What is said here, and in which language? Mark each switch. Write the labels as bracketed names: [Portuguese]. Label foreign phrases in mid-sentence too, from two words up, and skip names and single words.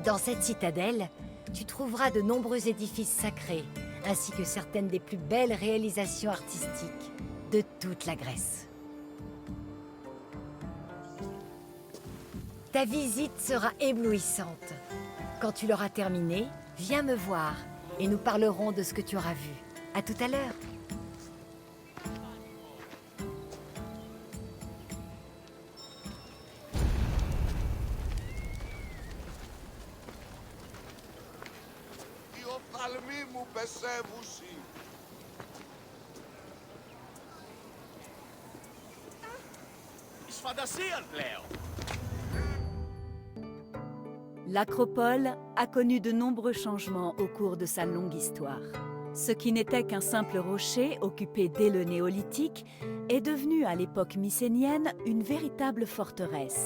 [French] Dans cette citadelle, tu trouveras de nombreux édifices sacrés, ainsi que certaines des plus belles réalisations artistiques de toute la Grèce. Ta visite sera éblouissante. Quand tu l'auras terminée, viens me voir et nous parlerons de ce que tu auras vu. À tout à l'heure. [Greek] Οι οφθαλμοί μου πεσεύουσι. Εις φαντασίαν πλέον. [French] L'Acropole a connu de nombreux changements au cours de sa longue histoire. Ce qui n'était qu'un simple rocher occupé dès le néolithique est devenu à l'époque mycénienne une véritable forteresse.